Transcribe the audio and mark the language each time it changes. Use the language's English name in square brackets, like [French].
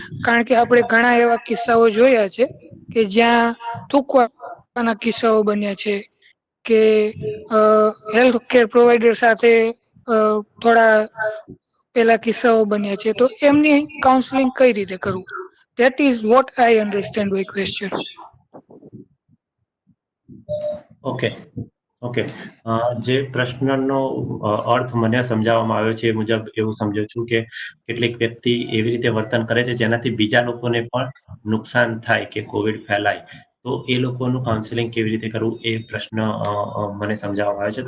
[Gujarati] કારણ કે આપણે ઘણા એવા કિસ્સાઓ જોયા છે કે જ્યાં થૂંકવાના કિસ્સાઓ બન્યા છે કે હેલ્થ કેર પ્રોવાઈડર સાથે થોડા પેલા કિસ્સાઓ બન્યા છે, તો એમની કાઉન્સેલિંગ કઈ રીતે કરવું? [English] That is what I understand by question. [Gujarati] Okay, જે પ્રશ્નનો અર્થ મને સમજાવવામાં આવ્યો છે એ મુજબ એવું સમજુ છું કે કેટલીક વ્યક્તિ એવી રીતે વર્તન કરે છે જેનાથી બીજા લોકોને પણ નુકસાન થાય કે કોવિડ ફેલાય, તો એ લોકોનું કાઉન્સેલિંગ કેવી રીતે કરવું એ પ્રશ્ન મને સમજાવવામાં આવ્યો છે.